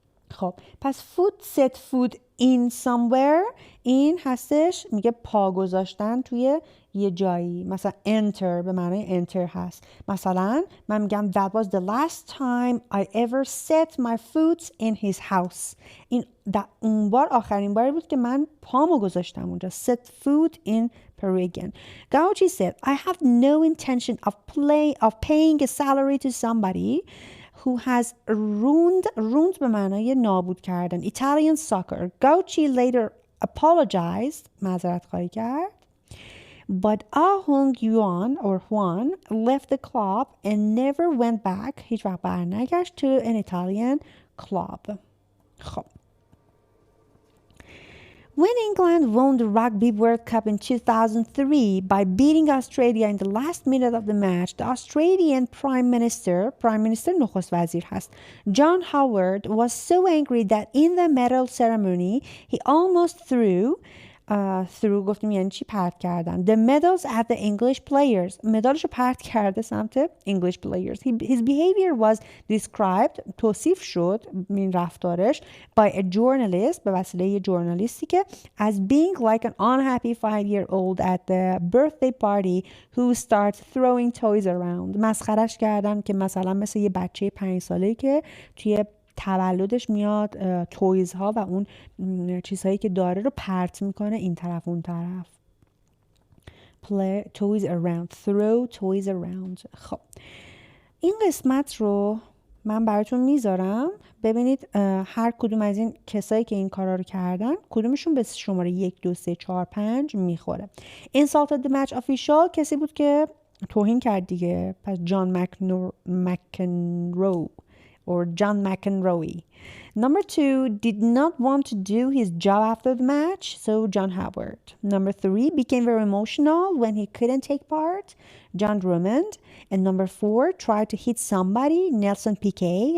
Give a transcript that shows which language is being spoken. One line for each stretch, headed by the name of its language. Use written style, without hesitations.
Persian: خب پس foot
English: set foot in somewhere
Persian: این هستش میگه پا گذاشتن توی یه جایی. مثلا enter به معنای enter هست. مثلا من میگم
English: that was the last time I ever set my foot in his house.
Persian: این اون بار آخرین باری بود که من پامو گذاشتم اونجا.
English: set foot in Perugian. Gauci said I have no intention of paying a salary to somebody who has ruined
Persian: به معنای نابود کردن
English: Italian soccer. Gauci later apologized,
Persian: معذرت خواهی کرد.
English: But Hong-yuan or Juan left the club and never went back.
Persian: هیچ وقت برنگشت
English: to an Italian club.
Persian: خب
English: When England won the Rugby World Cup in 2003 by beating Australia in the last minute of the match, the Australian Prime Minister
Persian: نخست وزیر هست,
English: John Howard was so angry that in the medal ceremony he almost threw
Persian: گفتیم یعنی چی پرت کردن,
English: the medals at the English players.
Persian: مدالشو پرت کرده سمت
English: English players. His behavior was described,
Persian: توصیف شد این رفتارش,
English: by a journalist,
Persian: به وسیله یه ژورنالیستی که
English: as being like an unhappy 5-year-old at the birthday party who starts throwing toys around.
Persian: مسخرش کردن که مثلا مثل یه بچه 5 ساله‌ای که توی تولدش میاد تویز ها و اون چیزهایی که داره رو پرت میکنه این طرف اون طرف.
English: Play toys around, throw toys around.
Persian: خب این قسمت رو من براتون میذارم ببینید هر کدوم از این کسایی که این کارا رو کردن کدومشون به شماره 1 2 3 4 5 میخوره.
English: Insulted the match official
Persian: کسی بود که توهین کرد دیگه, پس جان مکنرو or John McEnroe.
English: Number 2, did not want to do his job after the match, so John Howard. Number 3, became very emotional when he couldn't take part, John Drummond. And number 4, tried to hit somebody, Nelson Piquet.